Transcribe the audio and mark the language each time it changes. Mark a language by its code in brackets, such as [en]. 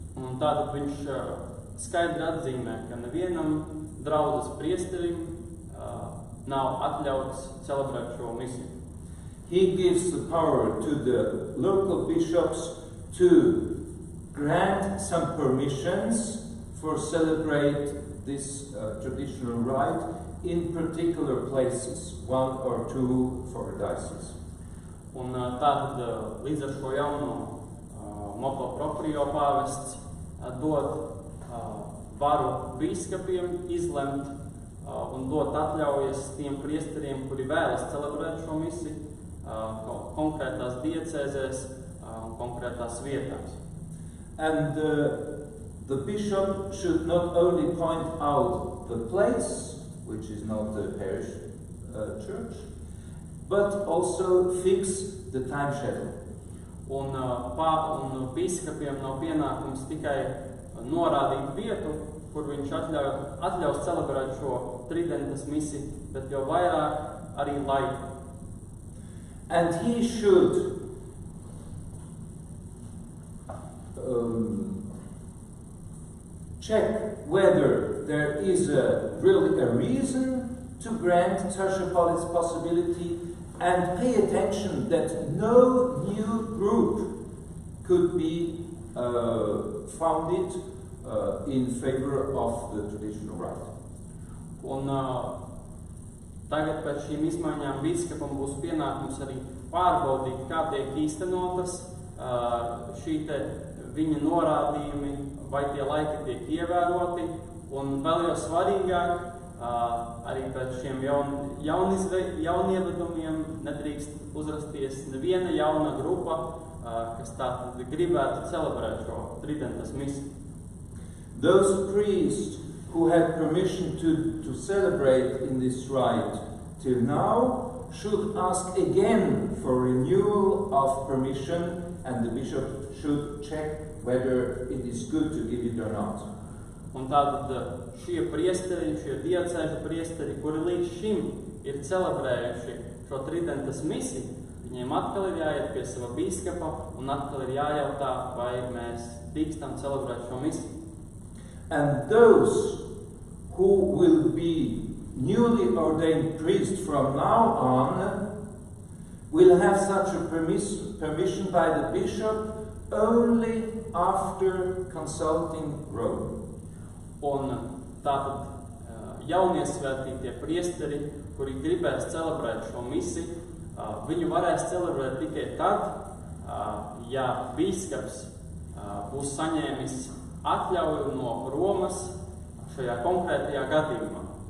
[lv] Un tātad viņš skaidri atzīmē, ka nevienam draudzes priesterim nav atļauts celebrēt šo misiju. [en] He gives the power to the local bishops to grant some permissions for celebrate this traditional rite in particular places, 1 or 2 for a diocese. [lv] Un tātad līdz ar šo jauno moto proprio pāvests dod varu bīskapiem izlemt un dot atļaujas tiem priesteriem, kuri vēlas celebrēt šo misiju konkrētās diecēzēs un konkrētās vietās. [en] And the bishop should not only point out the place, which is not the parish church, but also fix the time schedule. [lv] Un bīskapiem nav pienākums tikai norādīt vietu, kur viņš atļaus celebrēt šo tridentas misiju, bet jau vairāk arī laiku. [en] And he should check whether there is really a reason to grant such a possibility, and pay attention that no new group could be founded in favor of the traditional rite. [lv] Un tagad pēc šīm izmaiņām bīskapam būs pienākums arī pārbaudīt, kā tiek īstenotas šī te viņa norādījumi, vai tie laiki tiek ievēroti, un vēl jau svarīgāk, arī pēc šiem jaunievedumiem nedrīkst uzrasties neviena jauna grupa, kas tātad gribētu celebrēt šo tridentas misiju. [en] Those priests who had permission to celebrate in this rite till now should ask again for renewal of permission, and the bishop should check whether it is good to give it or not. [lv] Un tātad šie priesteri, šie diecēžu priesteri, kuri līdz šim ir celebrējuši šo tridentas misiju, viņiem atkal ir jāiet pie sava bīskapa un atkal ir jājautā, vai mēs drīkstam celebrēt šo misiju. [en] And those who will be newly ordained priests from now on will have such a permission by the bishop only after consulting Rome. [lv] Un tātad jauniesvētītie priesteri, kuri gribēs celebrēt šo misiju, viņu varēs celebrēt tikai tad, ja bīskaps būs saņēmis atļauju no Romas šajā konkrētajā gadījumā.